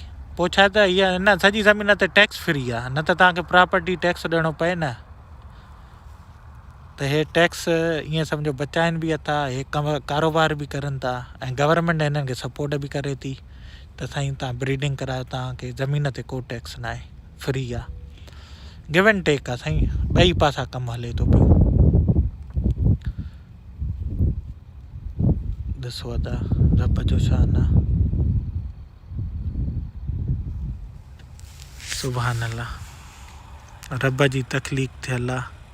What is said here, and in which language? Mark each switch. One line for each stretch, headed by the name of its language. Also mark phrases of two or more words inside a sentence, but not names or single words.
Sindhi: पोइ छा त इहा हिन सॼी ज़मीन ते टैक्स फ्री आहे, न त तव्हांखे
English: property tax
Sindhi: ॾियणो पए न। त हे टैक्स ईअं सम्झो बचाइनि बि था, हे कारोबार बि करनि था, ऐं गवर्नमेंट हिननि खे सपोर्ट बि करे थी। त साईं तव्हां ब्रीडिंग करायो, तव्हांखे ज़मीन ते को टैक्स न आहे, फ्री आहे,
English: give and take
Sindhi: आहे साईं, ॿई पासा कमु हले थो पियो। ॾिसो अदा रब जो शान आहे,
Arabic: سبحان الله,
Sindhi: रब जी तख़लीक़ थियल आहे।